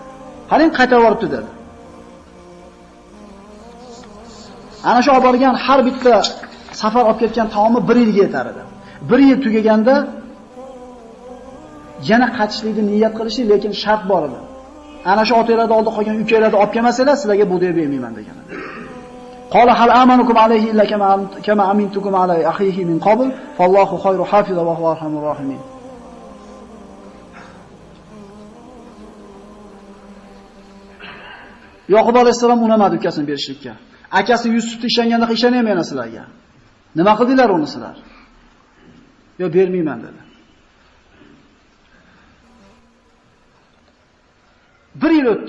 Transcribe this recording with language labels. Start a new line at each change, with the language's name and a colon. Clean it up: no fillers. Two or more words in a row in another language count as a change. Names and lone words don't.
Uzbek: "Qarang, qaytarib olibdi" dedi. Ana shu olib borgan har bitta safar olib ketgan taomi 1 yilga yetar edi. 1 yil tugaganda yana qaytishlikni niyat qilishdi, lekin shart bor edi. Ana shu otanglarning oldida qolgan ukalarni olib kelmasanglar, sizlarga bu deb bermayman degan.
Arabic: قال هل آمنكم عليه إلا كما أمنتكم على أخيه من قبل فالله خير حافظا وهو أرحم الراحمين.
Uzbek: Yoqub alayhisalom unamadi ukasini berishlikka. Akasi Yusufni ishonganda ishonmayman sizlarga. Nima qildinglar uni sizlar? Yo, bermayman dedi. 1 yil o'tdi.